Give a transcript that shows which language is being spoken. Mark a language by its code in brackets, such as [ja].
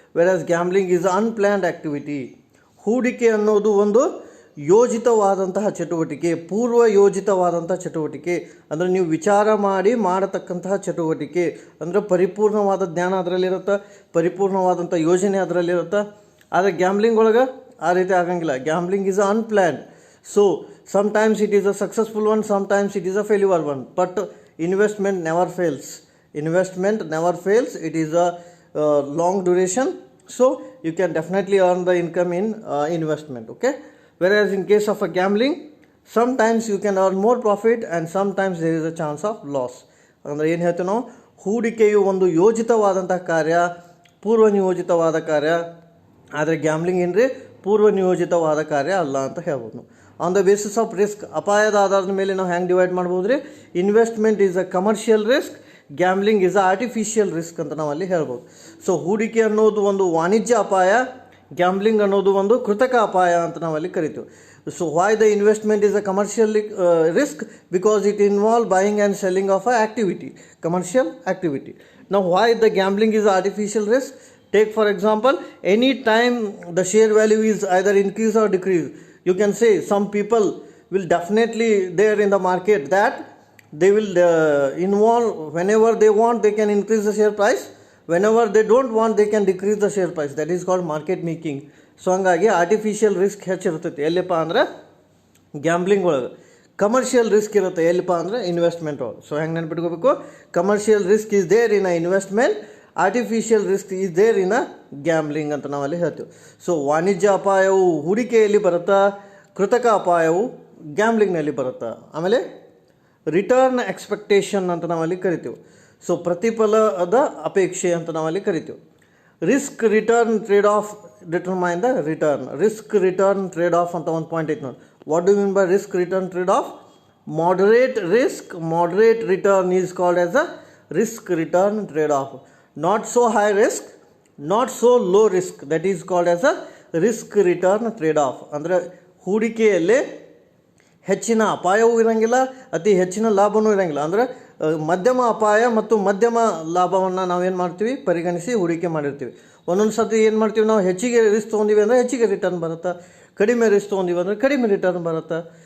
[en] Whereas gambling is unplanned activity. [kn] ಹೂಡಿಕೆ ಅನ್ನೋದು ಒಂದು ಯೋಜಿತವಾದಂತಹ ಚಟುವಟಿಕೆ, ಪೂರ್ವ ಯೋಜಿತವಾದಂಥ ಚಟುವಟಿಕೆ. ಅಂದರೆ ನೀವು ವಿಚಾರ ಮಾಡಿ ಮಾಡತಕ್ಕಂತಹ ಚಟುವಟಿಕೆ. ಅಂದರೆ ಪರಿಪೂರ್ಣವಾದ ಜ್ಞಾನ ಅದರಲ್ಲಿರುತ್ತೆ, ಪರಿಪೂರ್ಣವಾದಂಥ ಯೋಜನೆ ಅದರಲ್ಲಿರುತ್ತೆ. ಆದರೆ ಗ್ಯಾಂಬ್ಲಿಂಗ್ ಒಳಗೆ ಆ ರೀತಿ ಆಗಂಗಿಲ್ಲ. [en] Gambling is unplanned. So sometimes it is a successful one, sometimes it is a failure one, but investment never fails. Investment never fails. It is a long duration, so you can definitely earn the income in investment. Okay, whereas in case of a gambling, sometimes you can earn more profit and sometimes there is a chance of loss. [kn] ಅಂದರೆ ಏನು ಹೇಳ್ತೀವಿ ನಾವು? ಹೂಡಿಕೆಯು ಒಂದು ಯೋಜಿತವಾದಂಥ ಕಾರ್ಯ, ಪೂರ್ವ ನಿಯೋಜಿತವಾದ ಕಾರ್ಯ. ಆದರೆ ಗ್ಯಾಂಬ್ಲಿಂಗ್ ಏನ್ರಿ? ಪೂರ್ವ ನಿಯೋಜಿತವಾದ ಕಾರ್ಯ ಅಲ್ಲ ಅಂತ ಹೇಳ್ಬೋದು. [en] on the basis of risk, [kn] ಅಪಾಯದ ಆಧಾರದ ಮೇಲೆ ನಾವು ಹ್ಯಾಂಗೆ ಡಿವೈಡ್ ಮಾಡ್ಬೋದು ರೀ? [en] investment is a commercial risk, gambling is a artificial risk [kn] ಅಂತ ನಾವಲ್ಲಿ ಹೇಳ್ಬೋದು. ಸೊ ಹೂಡಿಕೆ ಅನ್ನೋದು ಒಂದು ವಾಣಿಜ್ಯ ಅಪಾಯ, ಗ್ಯಾಂಬ್ಲಿಂಗ್ ಅನ್ನೋದು ಒಂದು ಕೃತಕ ಅಪಾಯ ಅಂತ ನಾವಲ್ಲಿ ಕರಿತೀವಿ. [en] So why the investment is a commercial risk? Because it involve buying and selling of a activity, commercial activity. [kn] ನಾವು [en] Why the gambling is artificial risk? Take for example, any time the share value is either increase or decrease, You can say some people will definitely there in the market that they will involve whenever they want they can increase the share price, whenever they don't want they can decrease the share price. That is called market making. [kn] So ಹಂಗಾಗಿ artificial risk ಹೆಚ್ಚಿರ್ತೈತಿ ಎಲ್ಲಿಪ್ಪ ಅಂದ್ರೆ gambling ಒಳಗೆ. Commercial risk ಇರುತ್ತೆ ಎಲ್ಲಿಪ್ಪ ಅಂದರೆ investment ಒಳಗೆ. So ಹೆಂಗೆ ನೆನ್ಪಿಟ್ಕೋಬೇಕು, [en] commercial risk is there in a investment, artificial risk is there in a gambling [kn] ಅಂತ ನಾವಲ್ಲಿ ಹೇಳ್ತೀವಿ. ಸೊ ವಾಣಿಜ್ಯ ಅಪಾಯವು ಹೂಡಿಕೆಯಲ್ಲಿ ಬರುತ್ತಾ, ಕೃತಕ ಅಪಾಯವು ಗ್ಯಾಂಬ್ಲಿಂಗ್ನಲ್ಲಿ ಬರುತ್ತಾ. ಆಮೇಲೆ ರಿಟರ್ನ್ ಎಕ್ಸ್ಪೆಕ್ಟೇಷನ್ ಅಂತ ನಾವಲ್ಲಿ ಕರಿತೀವಿ. ಸೊ ಪ್ರತಿಫಲದ ಅಪೇಕ್ಷೆ ಅಂತ ನಾವಲ್ಲಿ ಕರಿತೀವಿ. [en] Risk return trade off determine the return. [kn] Risk return trade of ಅಂತ ಒಂದು ಪಾಯಿಂಟ್ ಐತೆ ನೋಡಿ. [en] What do mean by risk return trade off? Moderate risk, moderate return is called as a risk return trade off. Not so high risk, not so low risk, that is called as a risk return trade off. [kn] ಅಂದರೆ ಹೂಡಿಕೆಯಲ್ಲಿ ಹೆಚ್ಚಿನ ಅಪಾಯವೂ ಇರೋಂಗಿಲ್ಲ, ಅತಿ ಹೆಚ್ಚಿನ ಲಾಭವೂ ಇರೋಂಗಿಲ್ಲ. ಅಂದರೆ ಮಧ್ಯಮ ಅಪಾಯ ಮತ್ತು ಮಧ್ಯಮ ಲಾಭವನ್ನು ನಾವೇನು ಮಾಡ್ತೀವಿ ಪರಿಗಣಿಸಿ ಹೂಡಿಕೆ ಮಾಡಿರ್ತೀವಿ. ಒಂದೊಂದು ಸರ್ತಿ ಏನು ಮಾಡ್ತೀವಿ ನಾವು, ಹೆಚ್ಚಿಗೆ ರಿಸ್ಕ್ ತೊಗೊಂಡಿವಿ ಅಂದರೆ ಹೆಚ್ಚಿಗೆ ರಿಟರ್ನ್ ಬರುತ್ತೆ, ಕಡಿಮೆ ರಿಸ್ಕ್ ತೊಗೊಂಡಿವಿ ಅಂದರೆ ಕಡಿಮೆ ರಿಟರ್ನ್ ಬರುತ್ತೆ.